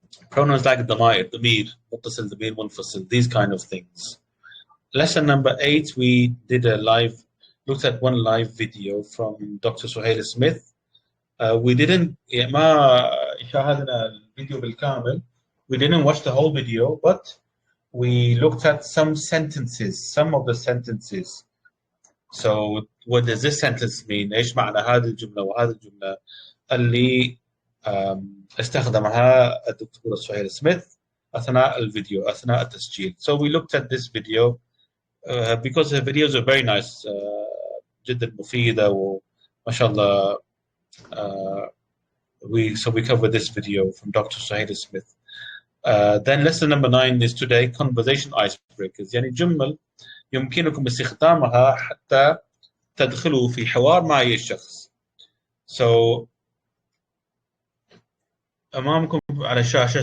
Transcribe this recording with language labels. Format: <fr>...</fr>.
<en>Pronouns like</en> <ar>ضمائر, ضمير متصل, ضمير منفصل,</ar> <en>these kind of things. Lesson number 8, we looked at one live video from Dr. Suhail Smith. We didn't</en> <ar>ما شاهدنا الفيديو بالكامل.</ar> <en>We didn't watch the whole video, but we looked at some of the sentences. So what does this sentence mean?</en> <ar>إيش معنى هذه الجملة وهذه الجملة اللي استخدمها الدكتور سهيل سميث أثناء الفيديو، أثناء التسجيل.</ar> <en>So we looked at this video because the videos are very nice,</en> <ar>جدا مفيدة وما شاء الله.</ar> <en>So we covered this video from Dr. Suhail Smith. Then lesson number 9 is today conversation icebreakers.</en> <ar>يعني جمل يمكنكم استخدامها حتى تدخلوا في حوار مع أي شخص. So أمامكم على الشاشة.</ar>